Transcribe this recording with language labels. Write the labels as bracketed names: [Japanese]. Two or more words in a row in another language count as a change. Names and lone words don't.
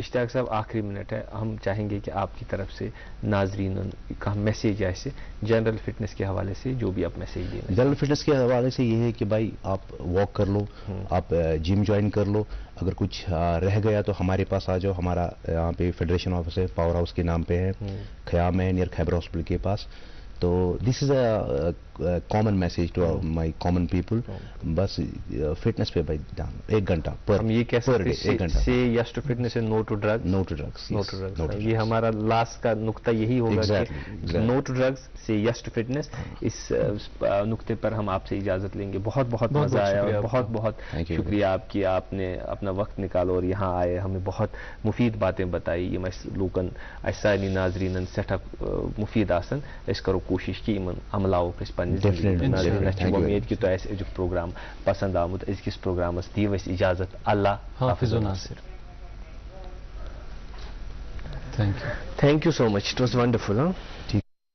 [Urdu] اشتیاق صاحب آخری منٹ ہے، ہم چاہیں گے کہ آپ کی طرف سے ناظرین کا میسج ایسے [English] general fitness [Urdu] کے حوالے سے جو بھی آپ میسج دیں. [English] general fitness [Urdu] کے حوالے سے یہ ہے کہ بھائی آپ واک کر لو، آپ جم جوائن کر لو، اگر کچھ رہ گیا تو ہمارے پاس آ جاؤ. ہمارا یہاں پہ [English] federation office [Urdu] ہے، پاور ہاؤس کے نام پہ ہے، خیام ہے، نیئر خیبر ہاسپٹل کے پاس. [English] So this is a common message to my common people. [Urdu] بس فٹنس پہ بھائی دھیان, 1 گھنٹہ پر ہم یہ کہہ سکتے ہیں 1 گھنٹہ. [English] Say yes to fitness and no to drugs. No to drugs, no to drugs, [Urdu] یہ ہمارا لاسٹ کا نقطہ یہی ہوگا کہ [English] no to drugs say yes to fitness. [Urdu] اس نقطے پر ہم آپ سے اجازت لیں گے. بہت بہت مزہ آیا اور بہت بہت شکریہ آپ کی, آپ نے اپنا وقت نکالو اور یہاں آئے, ہمیں بہت مفید باتیں بتائی. [Kashmiri] یم لوکن سارے ناظرین سٹھا مفید آسن, اس کرو کوشش کہ عملاو پنس امید کہ تہ ازیک پروگرام پسند آمت. ازکس پروگرامس دیو اس اجازت. اللہ حافظ و ناصر. [English] Thank you so much. It was wonderful.